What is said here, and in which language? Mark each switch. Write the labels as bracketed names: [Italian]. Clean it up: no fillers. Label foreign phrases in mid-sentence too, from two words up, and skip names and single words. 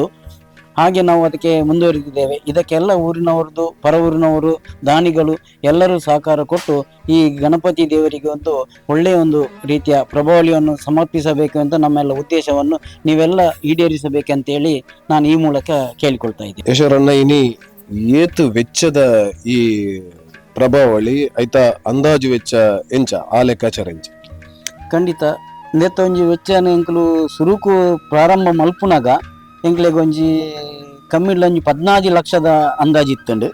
[Kannada] ಹಾಗೆ ನಾವು ಅದಕ್ಕೆ ಮುಂದುವರಿದಿದ್ದೇವೆ. ಇದಕ್ಕೆಲ್ಲ ಊರಿನವರದು, ಪರ ಊರಿನವರು, ದಾನಿಗಳು ಎಲ್ಲರೂ ಸಹಕಾರ ಕೊಟ್ಟು ಈ ಗಣಪತಿ ದೇವರಿಗೆ ಒಂದು ಒಳ್ಳೆಯ ಒಂದು ರೀತಿಯ ಪ್ರಭಾವಳಿಯನ್ನು ಸಮರ್ಪಿಸಬೇಕು ಅಂತ ನಮ್ಮೆಲ್ಲ ಉದ್ದೇಶವನ್ನು ನೀವೆಲ್ಲ ಈಡೇರಿಸಬೇಕಂತೇಳಿ ನಾನು ಈ ಮೂಲಕ ಕೇಳಿಕೊಳ್ತಾ ಇದ್ದೀನಿ. [Tulu] ಯಶೋರನ್ನ ಇನಿ ಏತು ವೆಚ್ಚದ ಈ ಪ್ರಭಾವಳಿ ಐತ ಅಂದಾಜು ವೆಚ್ಚ ಎಂಚ ಆ ಲೆಕ್ಕಾಚಾರ ಎಂಚ? ಖಂಡಿತ ನೆತ್ತ ಒಂಜಿ ವೆಚ್ಚನ ಎಂಕಲು ಸುರುಕು ಪ್ರಾರಂಭ ಮಲ್ಪುನಾಗ ಎಂಕ್ಲೆಗ್ ಒಂಜಿ ಕಮ್ಮಿಡ್ಲ 14 ಲಕ್ಷದ ಅಂದಾಜಿತ್ತುಂಡು.